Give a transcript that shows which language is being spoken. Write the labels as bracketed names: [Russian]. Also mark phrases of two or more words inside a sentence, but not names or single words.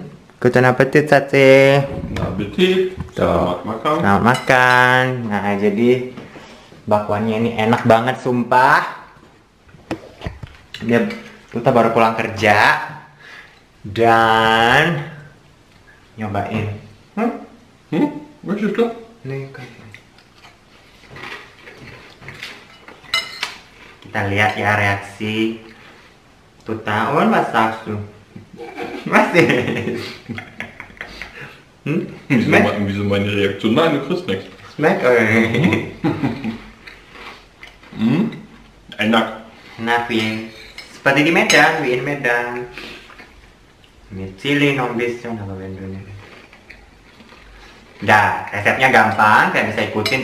[Indonesian] Kucing apetit sate. Appetit. Selamat makan. Selamat makan. Nah, jadi bakwannya ini enak banget, sumpah. Dia tuta baru pulang kerja dan nyobain. [German] Was ist das? [Indonesian] Nih, kita lihat ya reaksi tuta. Oh, masak tuh. Masih. [German] Wieso meine Reaktion? Nein, du kriegst nichts. [Indonesian] Snack. Enak. Enak, Win. Seperti di Medan, Win Medan. Ini chili non bisong apa bentuknya. Dah, resepnya gampang, kalian bisa ikutin.